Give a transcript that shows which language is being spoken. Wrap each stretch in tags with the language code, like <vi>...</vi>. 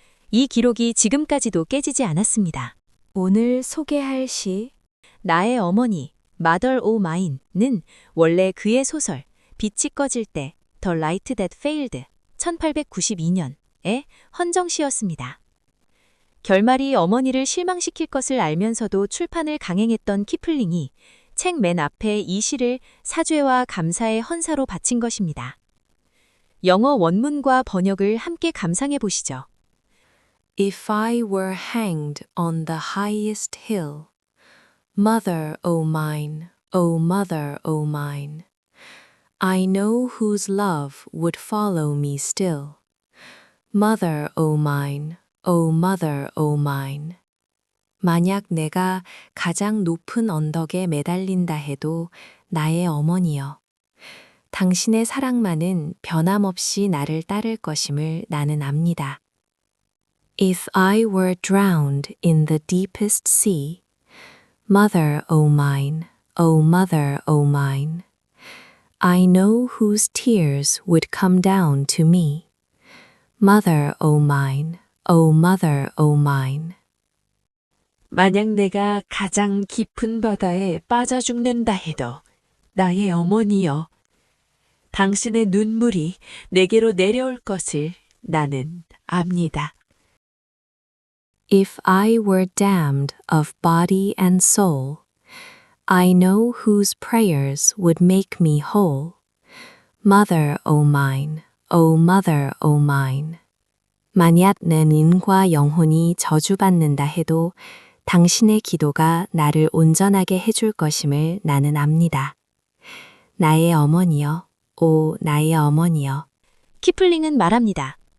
<ko>이 기록이 지금까지도 깨지지 않았습니다. 오늘 소개할 시, 나의 어머니, Mother O' Mine는 원래 그의 소설, 빛이 꺼질 때, The Light That Failed, 1892년의 헌정시였습니다. 결말이 어머니를 실망시킬 것을 알면서도 출판을 강행했던 키플링이 책 맨 앞에 이 시를 사죄와 감사의 헌사로 바친 것입니다. 영어 원문과 번역을 함께 감상해 보시죠.</ko> <en>If I were hanged on the highest hill, Mother, O mine, O mother, O mine, I know whose love would follow me still. Mother, O mine, O mother, O mine.</en> <ko>만약 내가 가장 높은 언덕에 매달린다 해도 나의 어머니여. 당신의 사랑만은 변함없이 나를 따를 것임을 나는 압니다.</ko> <en>If I were drowned in the deepest sea, Mother, O mine, O mother, O mine, I know whose tears would come down to me. Mother, O mine, O mother, O mine.</en> <ko>만약 내가 가장 깊은 바다에 빠져 죽는다 해도 나의 어머니여, 당신의 눈물이 내게로 내려올 것을 나는 압니다.</ko> <en>If I were damned of body and soul, I know whose prayers would make me whole. Mother, O mine, O mother, O mine.</en> <ko>만약 내 인과 영혼이 저주받는다 해도 당신의 기도가 나를 온전하게 해줄 것임을 나는 압니다. 나의 어머니여, 오 나의 어머니여. 키플링은 말합니다.</ko>